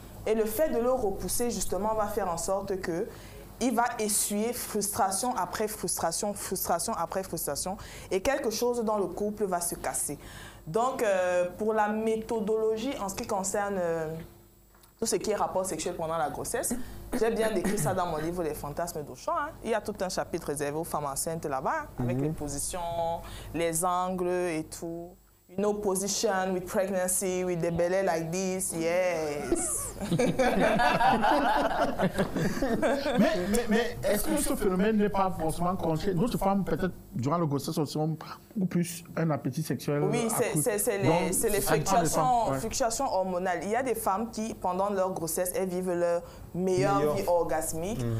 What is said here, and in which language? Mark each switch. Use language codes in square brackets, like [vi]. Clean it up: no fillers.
[fr] Et le fait de le repousser, justement, va faire en sorte que il va essuyer frustration après frustration, frustration après frustration, et quelque chose dans le couple va se casser. Donc, pour la méthodologie en ce qui concerne tout ce qui est rapport sexuel pendant la grossesse, j'ai bien décrit ça dans mon livre Les fantasmes d'Auchan. Il y a tout un chapitre réservé aux femmes enceintes là-bas, avec les positions, les angles et tout. [en] You know, position with pregnancy, with the belly like this, yes. [fr] mais est-ce que ce phénomène n'est pas forcément conscient? D'autres femmes, peut-être, durant le grossesse, ont beaucoup plus un appétit sexuel. Oui, c'est les fluctuations hormonales. Il y a des femmes qui, pendant leur grossesse, elles vivent leur meilleure vie orgasmique.